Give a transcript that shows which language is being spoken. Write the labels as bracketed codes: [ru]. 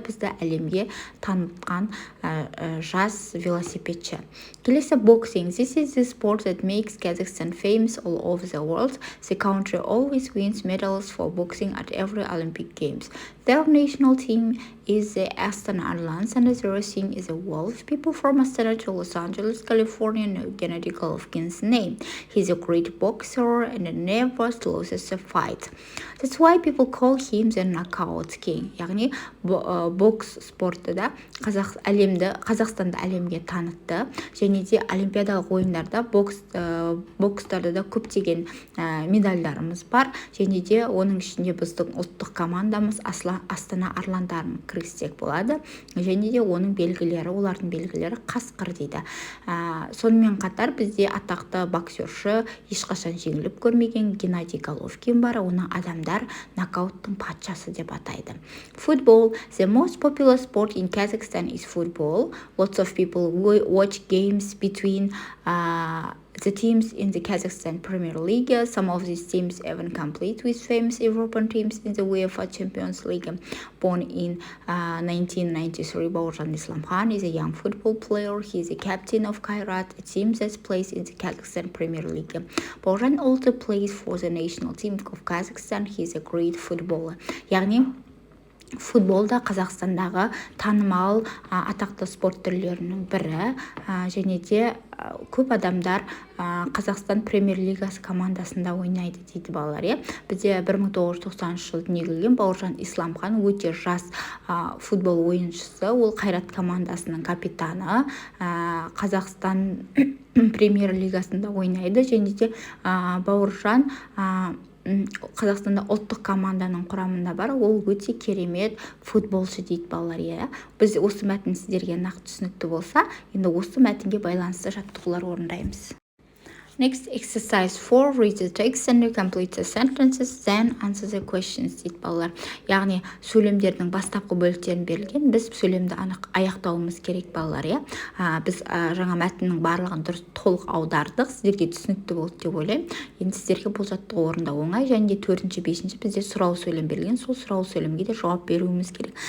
[kk] Бізді әлемге танытқан жас велосипедші. Келесі boxing. [en] This is the sport that makes Kazakhstan famous all over the world. The country always wins medals for boxing at every Olympic Games. Their national team is the Astana Lions and the racing is the Wolves. People from Astana to Los Angeles, California know Gennady Golovkin's name. He's a great boxer and never loses a fight. That's why people call him the knockout king. [kk] Яғни бокс спорты да Қазақстанды әлемге танытты. Және де олимпиадалық ойындарда бокстарда да көптеген медальдарымыз бар. Және де оның ішінде біздің ұлттық командамыз Астана арландарын кіргізсек болады. Және де олардың белгілері қасқыр дейді. Сонымен қатар бізде атақты боксерші ешқашан жеңіліп көрмеген Геннадий Головкин бар. Оны адамдар нокауттың патшасы деп атайды. [en] Football. The most popular sport in Kazakhstan is football. Lots of people watch games between the teams in the Kazakhstan Premier League. Some of these teams even compete with famous European teams in the UEFA Champions League. Born in 1993, Baurzhan Islamkhan is a young football player. He is a captain of Kairat, a team that plays in the Kazakhstan Premier League. Baurzhan also plays for the national team of Kazakhstan. He is a great footballer. [kk] Яғни футболда Қазақстандағы танымал атақты спорт түрлерінің бірі. Және де көп адамдар Қазақстан премьер-лигасы командасында ойнайды дейді балалар. Бізде 1990 жылы дүниеге келген Бауыржан Исламхан өте жас футбол ойыншысы. Ол Қайрат командасының капитаны. Қазақстан премьер-лигасында ойнайды. Және де Бауыржан Қазақстанда ұлттық команданың құрамында бар. Ол өте керемет футболшы дейді балалар. Біз осы мәтін сіздерге нақты түсінікті болса, енді осы мәтінге байланысты жаттығулар орындаймыз. [en] Next, exercise 4, read the text and complete the sentences, then answer the questions [kk] дейді балалар. Яғни сөйлемдердің бастапқы бөліктерін берілген, біз сөйлемді аяқтауымыз керек балалар, иә. Біз жаңа мәтіннің барлығын дұрыс толық аудардық, сіздерге түсінікті болды деп ойлаймын. Енді сіздерге бұл жаттығу орындау оңай, және де 4-ші 5-ші бізде сұрау сөйлем берілген, сол сұрау сөйлемге де жауап беруіміз керек.